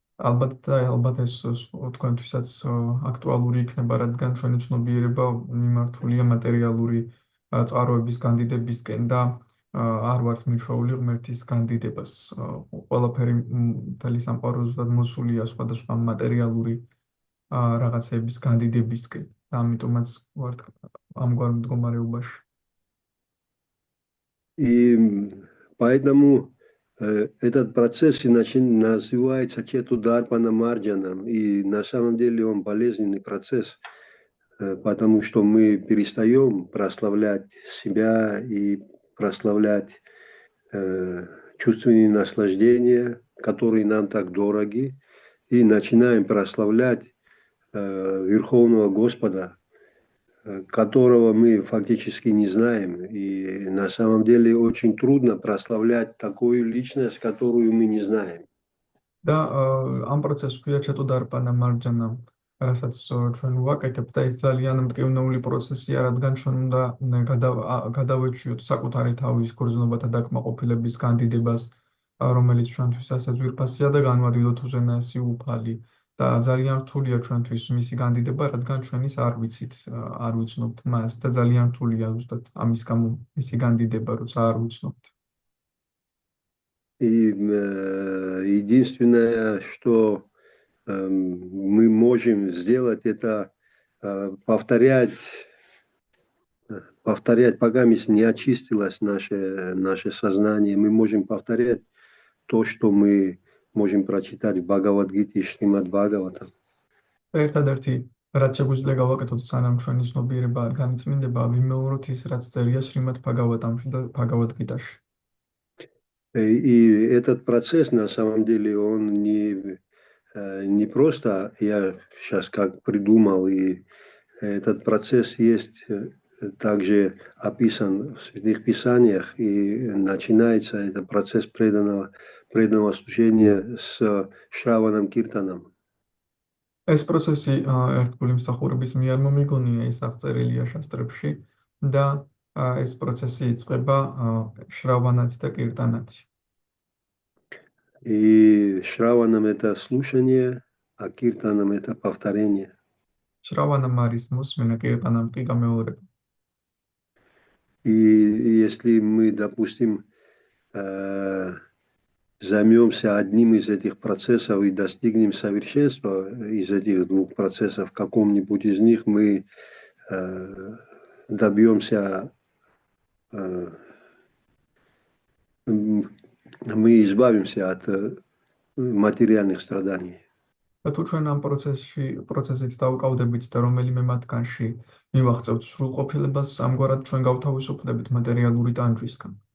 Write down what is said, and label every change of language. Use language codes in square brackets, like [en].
[ka] ალბათ ეს თქვენთვისაც აქტუალური იქნება, რადგან ჩვენი ცნობიერება მიმართულია მატერიალური წყაროების განდიდებისკენ და არ ვართ მიჩვეული ღმერთის განდიდებას. ყველაფერი მთელი სამყარო ზუსტად მოსულია სხვადასხვა მატერიალური რაღაცების განდიდებისკენ. ამიტომაც ვართ ამგვარ მდგომარეობაში. [ru] И поэтому этот процесс называется Четударпана Марджаном, и на самом деле он болезненный процесс, потому что мы перестаем прославлять себя и прославлять чувственные наслаждения, которые нам так дороги, и начинаем прославлять Верховного Господа, которого мы фактически не знаем. И на самом деле очень трудно прославлять такую личность, которую мы не знаем. [ka] და ამ პროცესს ქვია ჩეტუდარპანა მარჯანა, რასაც ჩვენ ვაკეთებთ და ეს ძალიან მტკივნეული პროცესია, რადგან ჩვენ უნდა გადავეჩვიოთ საკუთარი თავის გრძნობათა დაკმაყოფილების განდიდებას, რომელიც ჩვენთვის ასე ძვირფასია და განვადიდოთ უზენაესი უფალი. და ძალიან რთულია ჩვენთვის მისი განდიდება, რადგან ჩვენ ის არ ვიცით, არ ვიცნობთ მას და ძალიან რთულია ზუსტად ამის გამო მისი განდიდება, როცა არ ვიცნობთ. [ru] И единственное, что мы можем сделать, это повторять, пока не очистилось наше сознание, мы можем повторять то, что мы можем прочитать в Бхагавад-гите и Шримад Бхагаватам. [ka] ერთადერთი რაც შეგვიძლია გავაკეთოთ, სანამ ჩვენი ცნობიერება არ განწმინდება, ვიმეოროთ ის, რაც წერია შრიმად ბჰაგავატამში და ბჰაგავად-გიტაში. [ru] И этот процесс, на самом деле, он не просто я сейчас как придумал, и этот процесс есть также описан в Святых Писаниях, и начинается этот процесс преданного служения с Шраванам Киртаном. [ka] ეს პროცესი ერთგული მსახურების მიერ მომიგონია, ის აღწერილია შასტრებში და ეს პროცესი იწყება შრავანად და კირტანად. [ru] И Шраванам это слушание, а Киртанам это повторение. [ka] შრავანამ არის მოსმენა, კირტანამ კი გამეორება. [ru] И если мы, допустим, займемся одним из этих процессов и достигнем совершенства из этих двух процессов, в каком-нибудь из них мы добьемся, мы избавимся от материальных страданий. [ka] და თუ ჩვენ ამ პროცესით დავკავდებით და რომელიმე მათგანში მივაღწევთ სრულყოფილებას, ამგვარად ჩვენ გავთავისუფლდებით მატერიალური ტანჯვისგან.